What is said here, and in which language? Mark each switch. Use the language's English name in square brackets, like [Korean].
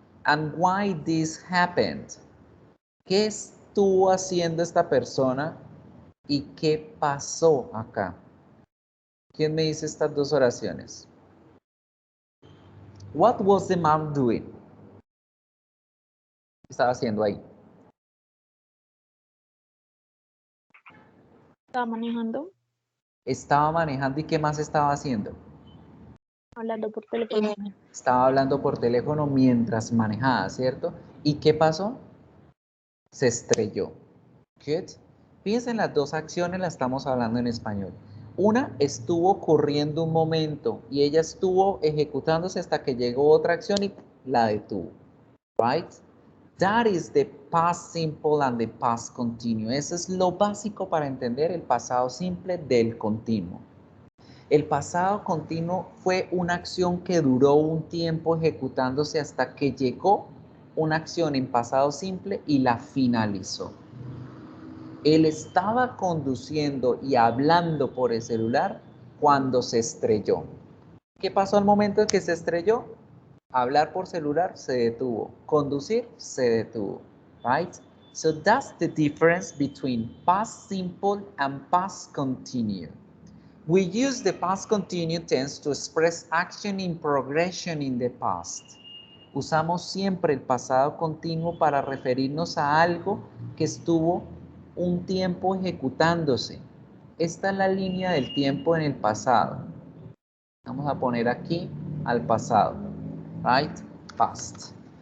[English] And why this happened? [Spanish] ¿Qué estuvo haciendo esta persona y qué pasó acá? ¿Quién me dice estas dos oraciones? [English] What was the man doing? [Spanish] ¿Qué estaba haciendo ahí? Estaba manejando, Estaba manejando y ¿qué más estaba haciendo? hablando por teléfono. Estaba hablando por teléfono mientras manejaba, ¿cierto? ¿Y qué pasó? Se estrelló. [English] Good. [Spanish] Fíjense en las dos acciones, las estamos hablando en español. Una estuvo ocurriendo un momento y ella estuvo ejecutándose hasta que llegó otra acción y la detuvo. [English] Right? That is the past simple and the past continuous. [Spanish] Eso es lo básico para entender el pasado simple del continuo. El pasado continuo fue una acción que duró un tiempo ejecutándose hasta que llegó una acción en pasado simple y la finalizó. Él estaba conduciendo y hablando por el celular cuando se estrelló. ¿Qué pasó al momento en que se estrelló? Hablar por celular se detuvo. Conducir se detuvo. [English] Right? So that's the difference between past simple and past continuous. We use the past continuous tense to express action in progression in the past. [Spanish] Usamos siempre el pasado continuo para referirnos a algo que estuvo un tiempo ejecutándose. Esta es la línea del tiempo en el pasado. Vamos a poner aquí al pasado. [English] Right? Past.